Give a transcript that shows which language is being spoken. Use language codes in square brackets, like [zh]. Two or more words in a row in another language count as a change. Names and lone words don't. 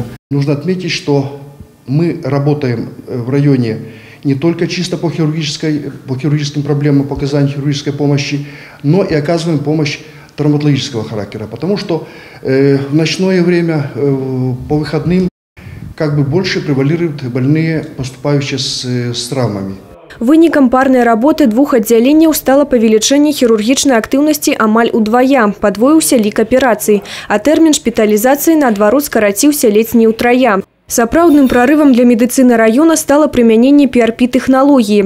[ru] Нужно отметить, что мы работаем в районе не только чисто по хирургическим проблемам, по оказанию хирургической помощи, но и оказываем помощь травматологического характера, потому что в ночное время, по выходным, больше превалируют больные, поступающие с травмами. [be] Вынікам парнай работы 2 аддзяленняў стала павелічэнне хірургічнай актыўнасці амаль удвая, падвоіўся лік аперацый, а тэрмін шпіталізацыі наадварот скараціўся ледзь не ўтрая. Сапраўдным прарывам для медыцыны раёна стала прымяненне PRP-тэхналогіі.